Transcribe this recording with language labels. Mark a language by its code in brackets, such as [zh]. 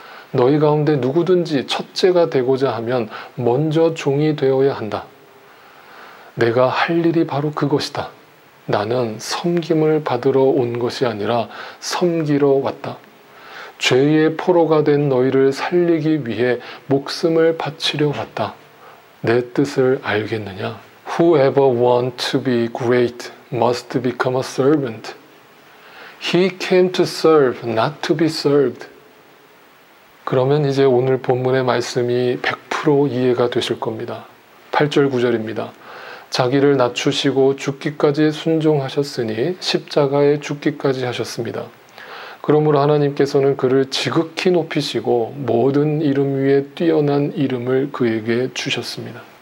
[ko] 너희 가운데 누구든지 첫째가 되고자 하면 먼저 종이 되어야 한다. 내가 할 일이 바로 그것이다. 나는 섬김을 받으러 온 것이 아니라 섬기러 왔다. 죄의 포로가 된 너희를 살리기 위해 목숨을 바치려 왔다. 내 뜻을 알겠느냐? [en] Whoever wants to be great must become a servant. He came to serve, not to be served. [ko] 그러면 이제 오늘 본문의 말씀이 100% 이해가 되실 겁니다. 8절 9절입니다. 자기를 낮추시고 죽기까지 순종하셨으니 십자가에 죽기까지 하셨습니다. 그러므로 하나님께서는 그를 지극히 높이시고 모든 이름 위에 뛰어난 이름을 그에게 주셨습니다.